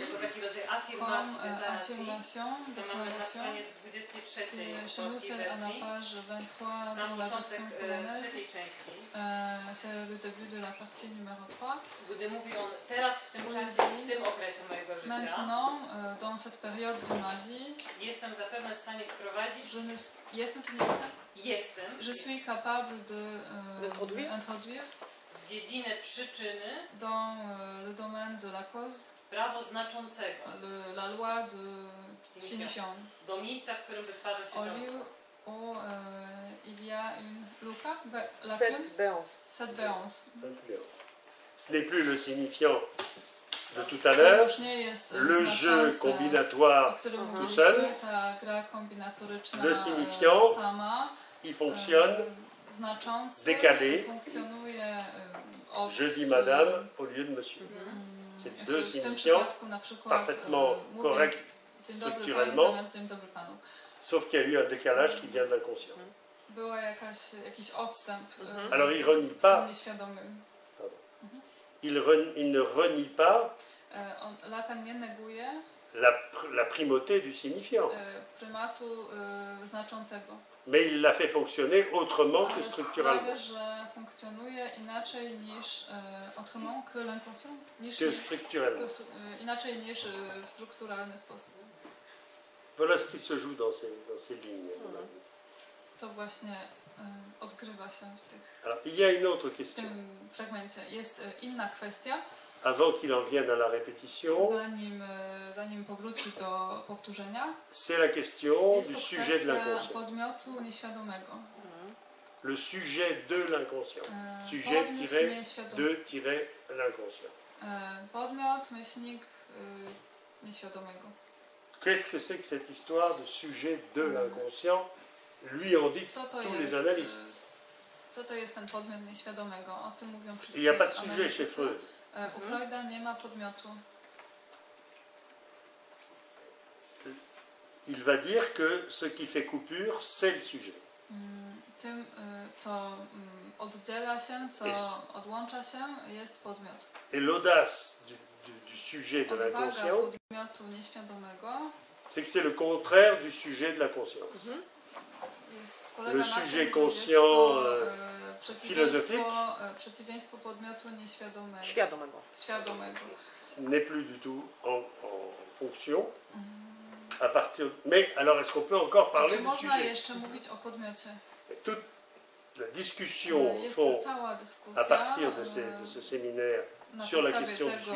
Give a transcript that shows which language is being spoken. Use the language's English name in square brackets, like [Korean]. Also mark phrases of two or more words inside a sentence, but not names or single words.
[Polish] jako taki rodzaj [French] comme [Polish] afirmacji, deklaracji. [French] affirmation, [Polish] To mamy na [French] déclaration, [Polish] stronie 23 [French] qui est chez nous [Polish] polskiej [French] c'est à la [Polish] wersji. [French] page 23 [Polish] Sam [French] dans la [Polish] początek [French] version polonaise. [Polish] trzeciej części, [French] C'est le début de la partie numéro 3. [Polish] gdy mówi on teraz w tym czasie, w tym okresie mojego życia, [French] Maintenant, dans cette période de ma vie, [Polish] jestem zapewne w stanie wprowadzić, [French] je ne [Polish] jestem czy nie jestem? jestem [French] Je suis capable D'introduire. d'introduire [Polish] w dziedzinę przyczyny [French] dans le domaine de la cause [Polish] prawo znaczącego [French] la loi de signifiant. [Polish] do miejsca, w którym wytwarza się Au dom. [French] lieu où il y a une luca, lacune, Cette béance. cette béance. Ce n'est plus le signifiant de tout à [Polish] To [French] l'heure, [Polish] już nie jest [French] le jeu [Polish] znaczące, o [French] combinatoire, [Polish] którym [French] tout [Polish] mówiliśmy, [French] seul, [Polish] ta gra kombinatoryczna [French] le signifiant, [Polish] sama, [French] il fonctionne, [Polish] znaczący, [French] décalé. [Polish] funkcjonuje od... [French] je dis madame au lieu de monsieur. C'est deux [Polish] w tym [French] signifiants [Polish] przypadku na przykład [French] parfaitement [Polish] mówię [French] corrects, [Polish] dzień dobry pani [French] structurellement. [Polish] zamiast dzień dobry panu. [French] Sauf qu'il y a eu un décalage qui vient de l'inconscient. [Polish] Była jakiś odstęp [French] Alors il renie [Polish] w tym [French] pas, [Polish] nieświadomym. [French] il ne renie pas [Polish] Lacan nie neguje [French] la primauté du signifiant, [Polish] prymatu znaczącego. [French] mais il l'a fait fonctionner autrement que [Polish] Ale [French] structurellement, [Polish] sprawia, że funkcjonuje inaczej niż [French] autrement que l'inconscient, [Polish] niż [French] que structurellement. [Polish] inaczej niż w strukturalny sposób. [French] Voilà ce qui se joue dans ces lignes. à mon avis. [Polish] To właśnie odgrywa się [French] Alors il y a une autre [Polish] w [French] question. [Polish] tym fragmencie. Jest inna kwestia, [French] Avant qu'il en vienne à la répétition, [Polish] zanim powróci do powtórzenia. [French] c'est la question [Polish] Jest [French] du [Polish] to [French] sujet de [Polish] kwestia [French] l'inconscient. [Polish] podmiotu nieświadomego. [French] Le sujet de l'inconscient. Sujet [Polish] Podmiot [French] tiré [Polish] nieświadomy. [French] de tirer l'inconscient. [Polish] Podmiot, myślnik nieświadomego. [French] Qu'est-ce que c'est que cette histoire de sujet de l'inconscient? Lui en dit [Polish] Co to [French] tous les [Polish] jest? [French] analystes. [Polish] Co to jest ten podmiot nieświadomego? O tym mówią wszyscy [French] Il n'y a pas de sujet [Polish] analitycy. [French] chez Freud. [Polish] U Freuda nie ma podmiotu. [French] Il va dire que ce qui fait coupure, c'est le sujet. [Polish] Tym, co oddziela się, co Jest. odłącza się, jest podmiot. [French] Et l'audace du sujet de [Polish] Odwaga [French] l'inconscient, [Polish] podmiotu nieświadomego [French] c'est que c'est le contraire du sujet de la conscience. [Polish] polega [French] Le [Polish] na tym, [French] sujet [Polish] że jest [French] conscient, [Polish] to, przeciwieństwo podmiotu nieświadomego. Świadomego. [French] N'est plus du tout en fonction. À partir... Mais alors, est-ce qu'on peut encore parler [Polish] Czy [French] du [Polish] można [French] sujet? [Polish] jeszcze mówić o podmiocie? [French] Toute la discussion, au [Polish] Jest [French] fond, [Polish] cała dyskusja [French] à partir de ce séminaire [Polish] na [French] sur la [Polish] podstawie [French] question du [Polish] tego